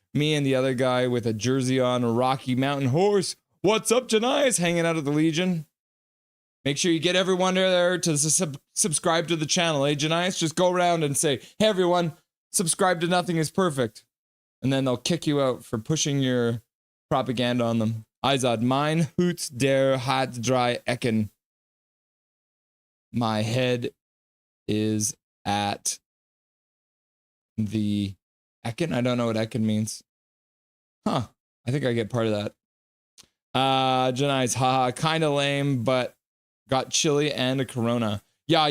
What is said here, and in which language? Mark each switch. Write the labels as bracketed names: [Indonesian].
[English] Me and the other guy with a jersey on, a Rocky Mountain horse. What's up, Janice? Hanging out at the Legion. Make sure you get everyone there to subscribe to the channel. Hey, Janice, just go around and say, hey, everyone, subscribe to Nothing is Perfect. And then they'll kick you out for pushing your propaganda on them. [German] Izod, mein Hut der hat drei Ecken. [English] My head is at the Ecken? I don't know what Ecken means. Huh. I think I get part of that. Janice, haha, kind of lame, but got chili and a Corona. Yeah.